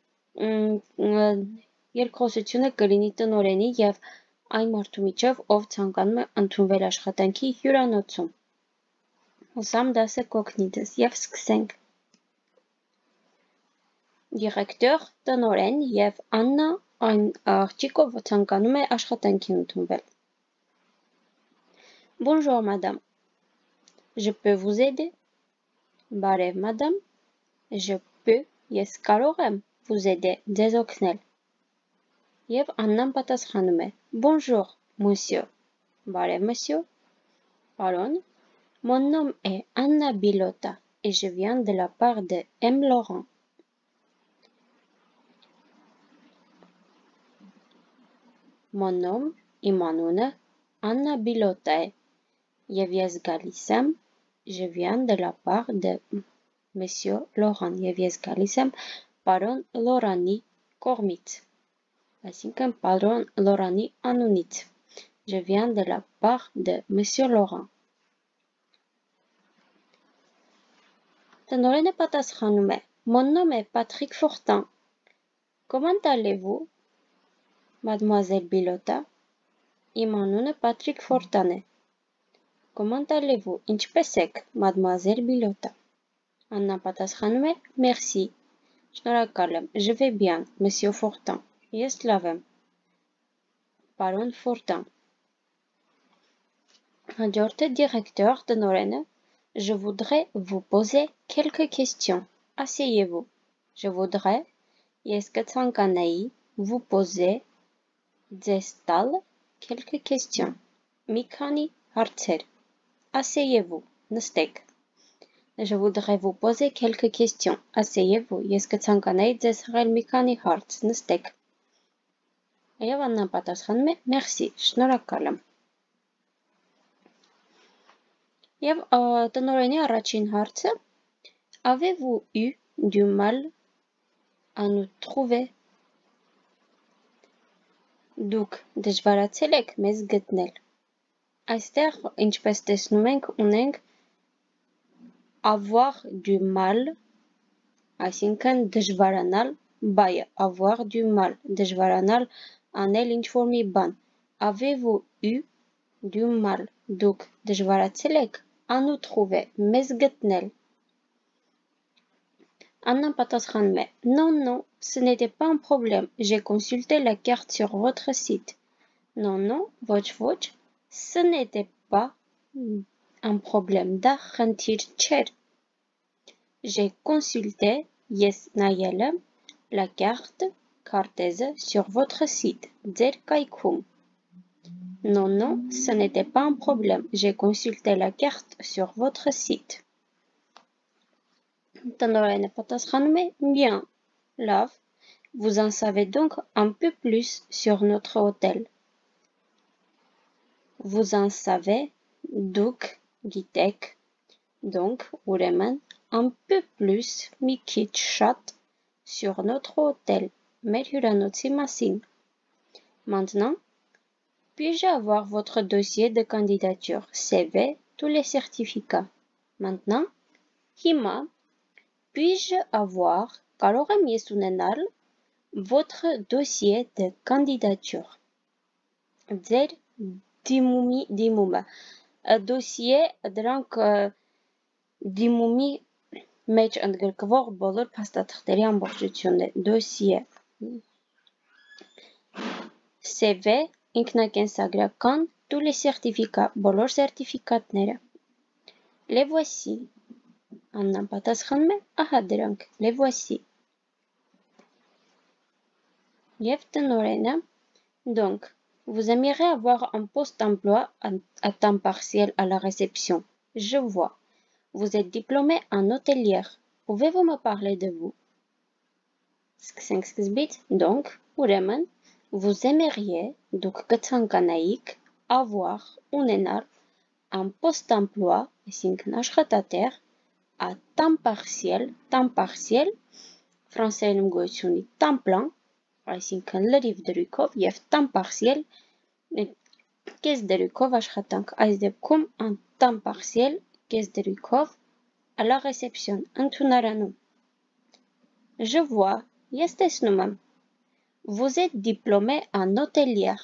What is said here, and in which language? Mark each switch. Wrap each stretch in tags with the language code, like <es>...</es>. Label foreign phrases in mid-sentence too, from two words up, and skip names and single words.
<hy>երկխոսությունը կլինի տնօրենի և այն մարդու միջև, ով ցանկանում է ընդունվել աշխատանքի հյուրանոցում։ Հուսամ դասը կօգնի ձեզ և սկսենք։ Դիրեկտոր, տնօրեն և Աննա այն աղջիկը, ով ցանկանում է աշխատանքի ընդունվել։</hy> <fr>Bonjour madame. Je peux vous aider? Բարև madame. Je peux,</fr> <hy>ես կարող եմ</hy> <fr>vous aider,</fr> <hy>ձեզ օգնել։ Եվ Աննան պատասխանում է.</hy> <fr>Bonjour, monsieur.</fr> <hy>Բարև monsieur. Պարոն,</hy> <fr>mon nom est Anna Bilota et je viens de la part de M. Laurent. Mon nom,</fr> <hy>իմ անունը Anna Bilota է, և ես գալիս եմ,</hy> <fr>je viens de la part de Monsieur Laurent,</fr> <hy>և ես գալիս եմ պարոն Լորանի կողմից, այսինքն պարոն Լորանի անունից,</hy> <fr>je viens de la part de Monsieur Laurent.</fr> <hy>Տնօրենը պատասխանում է,</hy> <fr>mon nom est Patrick Fortin. Comment allez-vous, mademoiselle Bilota?</fr> <hy>Իմ անունը Patrick Fortin է.</hy> <fr>Comment allez-vous,</fr> <hy>ինչպե՞ս եք, mademoiselle Bilota? Աննան պատասխանում է, merci, շնորհակալ եմ,</hy> <fr>je vais bien, monsieur Fortin.</fr> <hy>Ես լավ եմ, պարոն Fortin. Հաջորդը դիրեկտոր տնօրենը,</hy> <fr>je voudrais vous poser quelques questions. Asseyez-vous. Je voudrais,</fr> <hy>ես կցանկանայի,</hy> <fr>vous poser,</fr> <hy>ձեզ տալ,</hy> <fr>quelques questions.</fr> <hy>Մի քանի հարցեր.</hy> <fr>Asseyez-vous, նստեք. Je voudrais vous poser quelques questions. Asseyez-vous,</fr> <hy>ես կցանկանայի ձեզ հղել մի քանի հարց, նստեք. Եվ Աննան պատասխանում է, merci, շնորհակալ եմ. Եվ տնօրենի առաջին հարցը,</hy> <fr>avez-vous eu du mal à nous trouver?</fr> <hy>Դուք դժվարացել եք մեզ գտնել. Այստեղ, ինչպես տեսնում ենք, ունենք</hy> <fr>avoir du mal,</fr> <hy>այսինքն դժվարանալ, բայը,</hy> <fr>avoir du mal,</fr> <hy>դժվարանալ, անել ինչ-որ մի բան.</hy> <fr>Avez-vous eu du mal,</fr> <hy>դուք դժվարացել եք,</hy> <fr>à nous trouver,</fr> <hy>մեզ գտնել. Աննան պատասխանում է,</hy> <fr>non, non, ce n'était pas un problème, j'ai consulté la carte sur votre site. Non, non,</fr> <hy>ոչ, ոչ,</hy> <fr>ce n'était pas un problème,</fr> <hy>դա խնդիր չէր.</hy> <fr>J'ai consulté,</fr> <hy>ես նայել եմ,</hy> <fr>la carte, քարտեզը, sur votre site,</fr> <hy>ձեր կայքում.</hy> <fr>Non, non, ce n'était pas un problème, j'ai consulté la carte sur votre site.</fr> <hy>Տնօրենը պատասխանում է,</hy> <fr>bien, լավ, vous en savez donc un peu plus sur notre hôtel. Vous en savez,</fr> <hy>դուք գիտեք,</hy> <fr>donc, ուրեմն, un peu plus,</fr> <hy>մի քիչ շատ,</hy> <fr>sur notre hôtel,</fr> <hy>մեր հյուրանոցի մասին.</hy> <fr>Maintenant, puis-je avoir votre dossier de candidature, CV, tous les certificats? Maintenant, հիմա, puis-je avoir,</fr> <hy>կարող եմ ես ունենալ,</hy> <fr>votre dossier de candidature.</fr> <hy>Ձեր դիմումը. Dossier, դրանք դիմումի մեջ ընդգրկվող բոլոր փաստաթղթերի ամբողջությունն է, դոսիե։ CV ինքնակենսագրական,</hy> <fr>tous les certificats,</fr> <hy>բոլոր սերտիֆիկատները։</hy> <fr>Les voici,</fr> <hy>Աննան պատասխանում է, ահա դրանք, les voici։ Եվ տնօրենը,</hy> <fr>donc, vous aimeriez avoir un poste d'emploi à temps partiel à la réception. Je vois. Vous êtes diplômé en hôtelière. Pouvez-vous me parler de vous? Donc, ուրեմն, vous aimeriez, donc կցանկանայիք, avoir, ունենալ, un poste d'emploi,</fr> <hy>այսինքն աշխատատեղ,</hy> <fr>à temps partiel,</fr> <hy>ֆրանսերենում գոյություն ունի</hy> <fr>temps plein,</fr> <hy>այսինքն լրիվ դրույքով, եւ</hy> <fr>temps partiel,</fr> <hy>կես դրույքով աշխատանք, այս դեպքում</hy> <fr>en temps partiel,</fr> <hy>կես դրույքով,</hy> <fr>à la réception, ընդունարանում։ Je vois,</fr> <hy>ես տեսնում եմ։</hy> <fr>Vous êtes diplômé en hôtelière.</fr>